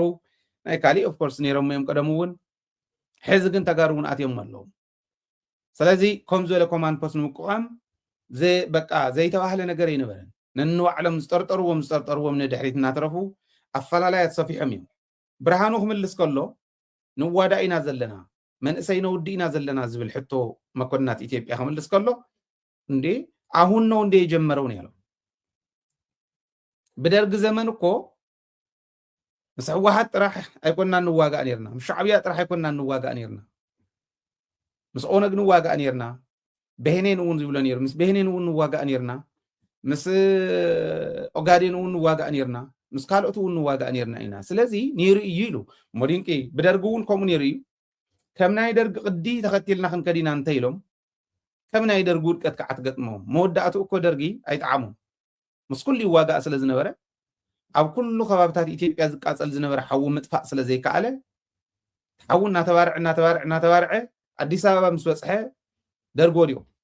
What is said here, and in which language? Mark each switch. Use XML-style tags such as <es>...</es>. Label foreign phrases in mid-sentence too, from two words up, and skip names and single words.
<ti>ናይ ካሊእ</ti> <en>of course</en> <ti>ነይሮም እዮም ቀደም እውን ሕዚ ግን ተጋሩ እውን ኣትዮም ኣለዉ ስለዚ ከም ዝበለ</ti> <en>command post</en> <ti>ንምቋም በቃ ዘይተባህለ ነገር ይነበረን ነንባዕሎም ዝጠርጠርዎም ንድሕሪት እናተረፉ ኣፈላላያት ሰፊሖም እዮም ብርሃኑ ክምልስ ከሎ ንዋዳ ኢና ዘለና መንእሰይ ነውዲ ኢና ዘለና ዝብል ሕቶ መኮንናት ኢትዮጵያ ክምልስ ከሎ</ti> <am>እንዴ አሁን ነው እንዴ የጀመረው ነው ያለው በደርግ ዘመን እኮ</am> <ti>ምስ ህወሓት ጥራሕ ኣይኮንና ንዋጋእ ነርና ምስ ሻዕብያ ጥራሕ ኣይኮንና ንዋጋእ ነርና ምስ ኦነግ ንዋጋእ ነርና በህኔን እውን ዝብሎ ነይሩ ምስ በህኔን እውን ንዋጋእ ነርና ምስ ኦጋዴን እውን ንዋጋእ ነርና ምስ ካልኦት እውን ንዋጋእ ነርና ኢና ስለዚ ነይሩ እዩ ኢሉ ሞዲንቂ በደርግ እውን ከምኡ ነይሩ እዩ ከም ናይ ደርግ ቅዲ ተኸቲልና ክንከዲና እንተ ኢሎም ከም ናይ ደርግ ውድቀት ከዓ ትገጥሞም መወዳእቱ እኮ ደርጊ ኣይጣዓሙም ምስ ኩሉ ይዋጋእ ስለ ዝነበረ ኣብ ኩሉ ከባቢታት ኢትዮጵያ ዝቃፀል ዝነበረ ሓዊ ምጥፋእ ስለ ዘይከኣለ ሓዊ እናተባርዐ ኣዲስ ኣበባ ምስ በፅሐ ደርጊ ወዲቁ</ti>